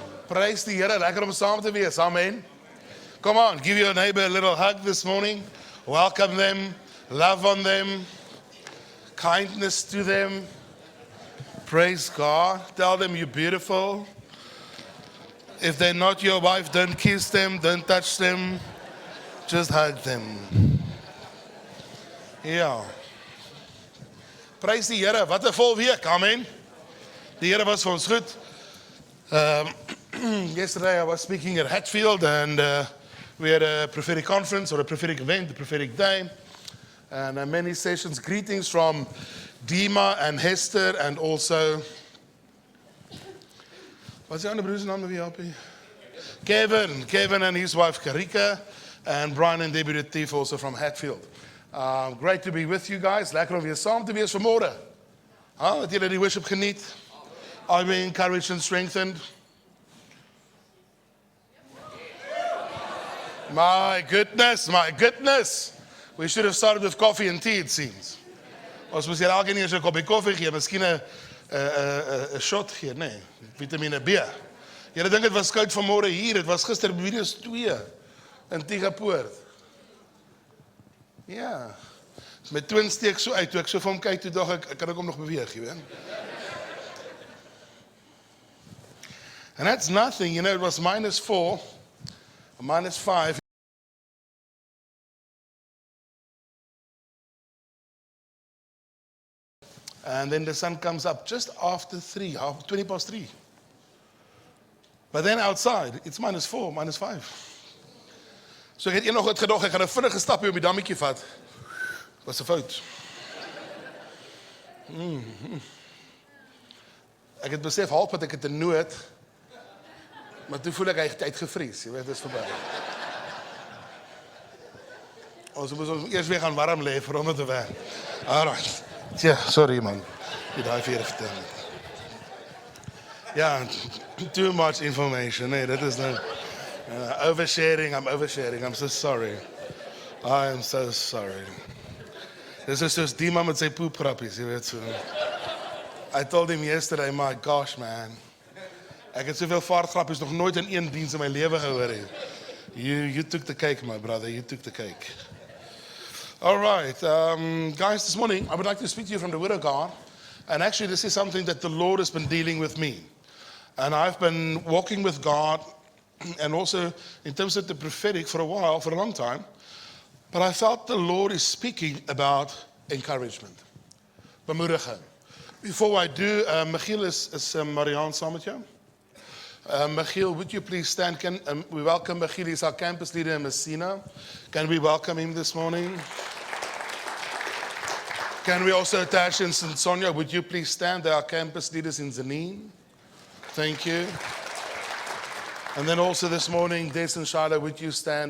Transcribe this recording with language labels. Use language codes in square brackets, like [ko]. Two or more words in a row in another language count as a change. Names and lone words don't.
[af] Praise die Here, lekker om saam te wees, amen. [en] Come on, give your neighbor a little hug this morning. Welcome them, love on them, kindness to them. Praise God. Tell them you're beautiful. If they're not your wife, don't kiss them, don't touch them. Just hug them. [af] Ja. Prys die Here, wat 'n vol week, amen. Die Here was vir ons goed. [en] Yesterday I was speaking at Hatfield and we had a prophetic conference or a prophetic event, a prophetic day. And many sessions, greetings from Dima and Hester and also, what's the other brother's name? Kevin and his wife Karika, and Brian and Debbie Retief also from Hatfield. Great to be with you guys. [af] Lekker om weer saam te wees vanmôre. Het julle die worship geniet? [en] Are we encouraged and strengthened? My goodness. We should have started with coffee and tea, it seems. [af] Ons moes julle elkeen eers 'n koppie koffie gee, miskien 'n shot gee, nee, vitamine B. Julle dink dit was koud vanmôre hier, dit was gister minus 2 in Tigapoort. Ja. My twin steek so uit, toe ek so vir hom kyk, toe dog ek kan hom nog beweeg, jy weet. [en] And that's nothing, you know, it was -4, -5. And then the sun comes up just after 3, 20 past 3. But then outside, it's -4, -5. [af] So ek het eendag gedog, ek gaan 'n vinnige stapie op die dammetjie vat. Was 'n fout. Ek het besef half dat ek het 'n nood, maar toe voel ek hy het uitgevries, jy weet, dit is verby. Ons moet eers weer gaan warm lê vir om te werk. Alright. Ja, [en] sorry man. [af] Jy daai vir vertel. Ja, [en] too much information. Nee, that is no oversharing. I'm oversharing. I'm so sorry. I am so sorry. This is just [af] Dima met sy poepgrappies, jy weet so. [en] I told him yesterday, my gosh man. [af] Ek het soveel vaartgrappies nog nooit in een diens in my lewe gehoor het. [en] You took the cake, my brother. You took the cake. All right, guys, this morning I would like to speak to you from the Word of God. And actually, this is something that the Lord has been dealing with me. And I've been walking with God, and also in terms of the prophetic for a while, for a long time. But I felt the Lord is speaking about encouragement. Bemoediging. Before I do, [af] Michiel is Marianne saam met jou? [en] Michiel, would you please stand? Can we welcome Michiel? He's our campus leader in Messina. Can we welcome him this morning? Can we also attach in St. Sonia? Would you please stand? They are campus leaders in Zanin. Thank you. And then also this morning, Des and Shiloh, would you stand?